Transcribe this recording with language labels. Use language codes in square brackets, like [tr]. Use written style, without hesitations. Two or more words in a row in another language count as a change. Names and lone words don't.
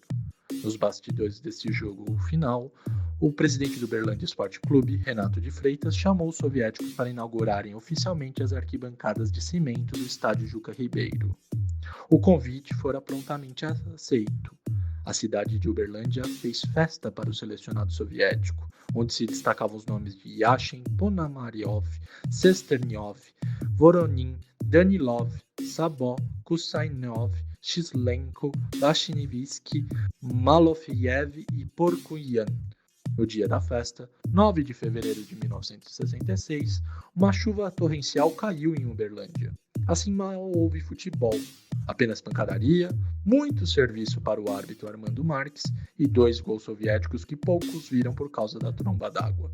[pt] Nos bastidores desse jogo final, o presidente do Uberlândia Esporte Clube, Renato de Freitas, chamou os soviéticos para inaugurarem oficialmente as arquibancadas de cimento do estádio Juca Ribeiro. O convite fora prontamente aceito. A cidade de Uberlândia fez festa para o selecionado soviético, onde se destacavam os nomes de Yashin, Ponomaryov, Sesternyov, Voronin, Danilov, Sabó, Kusainov, Chislenko, Lashnivisky, Malofeyev e Porkuyan. No dia da festa, 9 de fevereiro de 1966, uma chuva torrencial caiu em Uberlândia. Assim mal houve futebol, apenas pancadaria, muito serviço para o árbitro Armando Marques e 2 gols soviéticos que poucos viram por causa da tromba d'água.